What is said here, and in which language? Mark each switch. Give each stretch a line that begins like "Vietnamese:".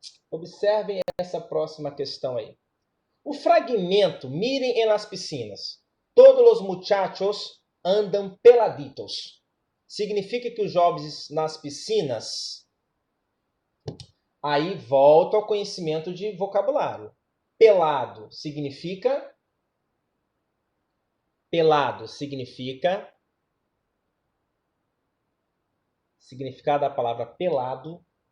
Portuguese: Observem essa próxima questão aí. O fragmento,
Spanish: miren en las piscinas. Todos los muchachos andam peladitos.
Portuguese: Significa que os jovens nas piscinas. Aí volta ao conhecimento de vocabulário. Pelado significa. Pelado significa. Significado da palavra pelado.